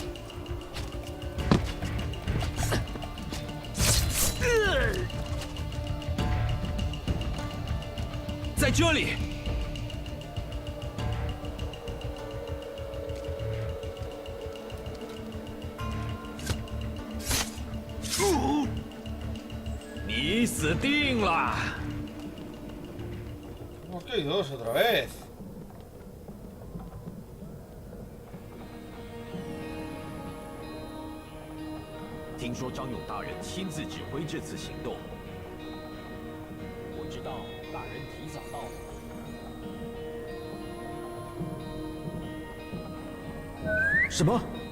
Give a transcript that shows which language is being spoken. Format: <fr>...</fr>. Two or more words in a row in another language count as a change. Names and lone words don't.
<zh>在这里。你死定了！</zh> <es>Ok, dos otra vez.</es> <zh>听说张勇大人亲自指挥这次行动。我知道，大人提早到了。什么？</zh>